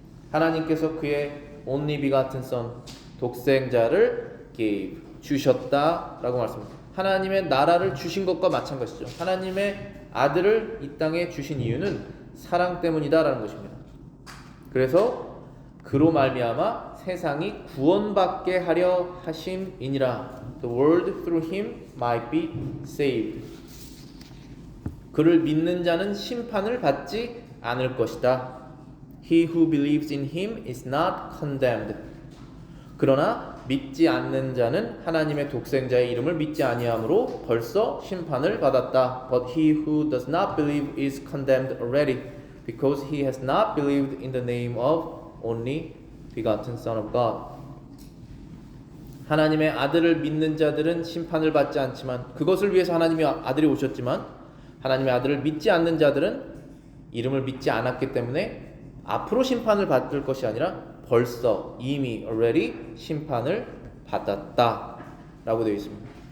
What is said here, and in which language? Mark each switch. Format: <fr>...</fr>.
<ko>하나님께서 그의</ko> <en>only begotten son,</en> <ko>독생자를 gave, 주셨다라고 말씀합니다. 하나님의 나라를 주신 것과 마찬가지죠. 하나님의 아들을 이 땅에 주신 이유는 사랑 때문이다라는 것입니다. 그래서 그로 말미암아 세상이 구원받게 하려 하심이니라.</ko> <en>The world through him might be saved.</en> <ko>그를 믿는 자는 심판을 받지 않을 것이다.</ko> <en>He who believes in him is not condemned.</en> <ko>그러나 믿지 않는 자는 하나님의 독생자의 이름을 믿지 아니함으로 벌써 심판을 받았다.</ko> <en>But he who does not believe is condemned already, because he has not believed in the name of only begotten Son of God.</en> <ko>하나님의 아들을 믿는 자들은 심판을 받지 않지만, 그것을 위해서 하나님의 아들이 오셨지만 하나님의 아들을 믿지 않는 자들은 이름을 믿지 않았기 때문에 앞으로 심판을 받을 것이 아니라 벌써 이미 already 심판을 받았다 라고 되어 있습니다.</ko>